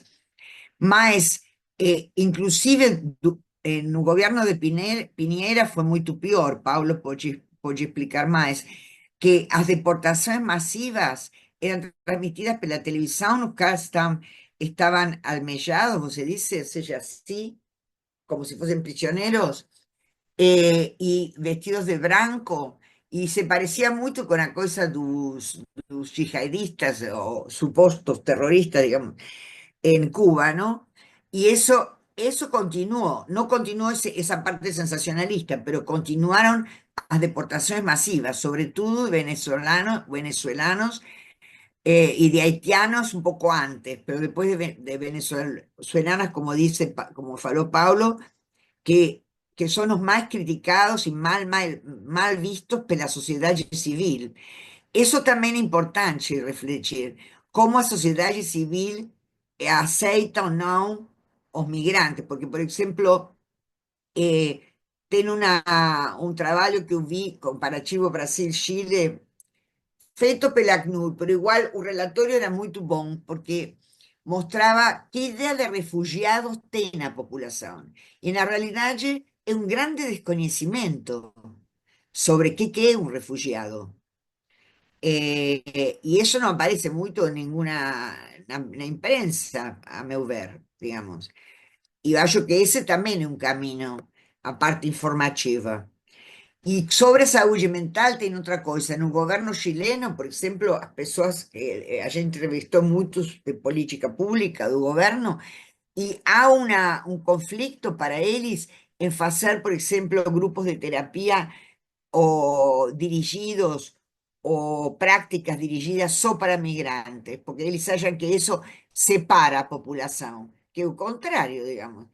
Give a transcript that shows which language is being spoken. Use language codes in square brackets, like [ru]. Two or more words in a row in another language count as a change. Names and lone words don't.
[pt] Mas, inclusive, no governo de Piñera foi muito pior, Paulo pode explicar mais, que as deportações massivas eram transmitidas pela televisão, os caras estavam almejados, você disse, ou seja, assim, como se fossem prisioneiros, [es] y vestidos de branco, y se parecía mucho con la cosa dos yihadistas o supuestos terroristas, digamos, en Cuba, ¿no? Y eso continuó, no continuó esa parte sensacionalista, pero continuaron las deportaciones masivas, sobre todo de venezolanos y de haitianos un poco antes, pero después de venezolanas, como dice, como faló Paulo, que, que son los más criticados y mal vistos por la sociedad civil. Eso también es importante [pt] refletir, cómo a sociedade civil aceita ou não os migrantes, porque, por exemplo, tem um trabalho que eu vi comparativo Brasil-Chile, feito pela ACNUR, pero igual o relatório era muito bom, porque mostrava que ideia de refugiados tem a população. E, na realidade, é um grande desconhecimento sobre que é um refugiado. [es] Y eso no aparece mucho en [pt] na imprensa, a meu ver, [es] digamos. [pt] E eu acho que esse também é um caminho, a parte informativa. E sobre saúde mental tem outra coisa. No governo chileno, por exemplo, as pessoas, a gente entrevistou muitos de política pública do governo, e há um conflito para eles em fazer, por exemplo, grupos de terapia o dirigidos o prácticas dirigidas só para migrantes, porque eles acham que isso separa a população, que é o contrário, digamos.